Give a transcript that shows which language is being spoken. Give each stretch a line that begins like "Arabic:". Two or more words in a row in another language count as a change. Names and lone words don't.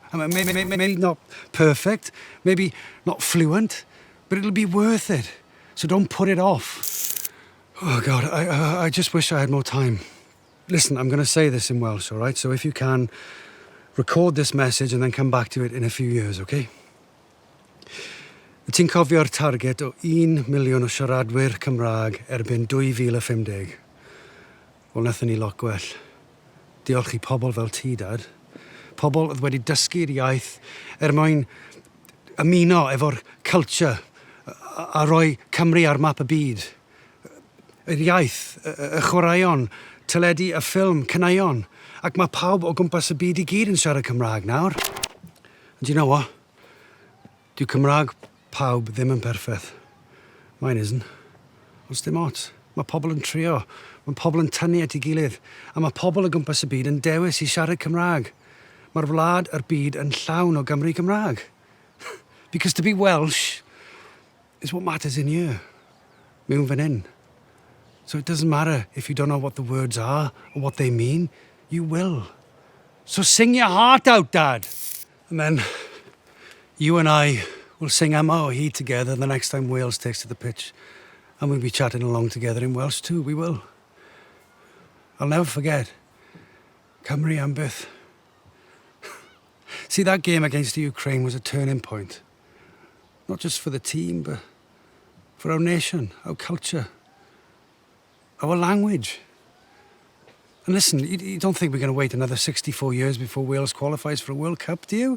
English: I mean, maybe not perfect, maybe not fluent, but it'll be worth it. So don't put it off. Oh, God, I just wish I had more time. Listen, I'm going to say this in Welsh, all right? So if you can, record this message and then come back to it in a few years, okay?
Welsh: Ti'n cofio'r target o 1 miliwn o siaradwyr Cymraeg erbyn 2050? Wel, nathon ni lot gwell. Diolch I pobl fel ti, Dad. Pobl oedd wedi dysgu'r iaith mwyn ymuno efo'r culture a rhoi Cymru ar map y byd. Yr iaith, y chwaraeon, teledu y ffilm, caneuon. Ac mae pawb o gwmpas y byd I gyd yn siarad Cymraeg nawr.
English: And do you know what?
Welsh: Dyw Cymraeg pawb ddim yn perffaith.
English: Mine isn't.
Welsh: Ond dim ots. Mae pobl yn trio. Mae pobl yn tynnu at ei gilydd. A mae pobl o gwmpas y byd yn dewis I siarad Cymraeg. Mae'r wlad a'r byd yn llawn o Gymru Cymraeg.
English: Because to be Welsh is what matters in here.
Welsh: Mewn fan hyn.
English: So it doesn't matter if you don't know what the words are or what they mean. You will. So sing your heart out, Dad. And then you and I will sing Yma o hyd together the next time Wales takes to the pitch. And we'll be chatting along together in Welsh too, we will. I'll never forget.
Welsh: Cymru am byth.
English: See, that game against the Ukraine was a turning point. Not just for the team, but for our nation, our culture, our language. And listen, you don't think we're going to wait another 64 years before Wales qualifies for a World Cup, do you?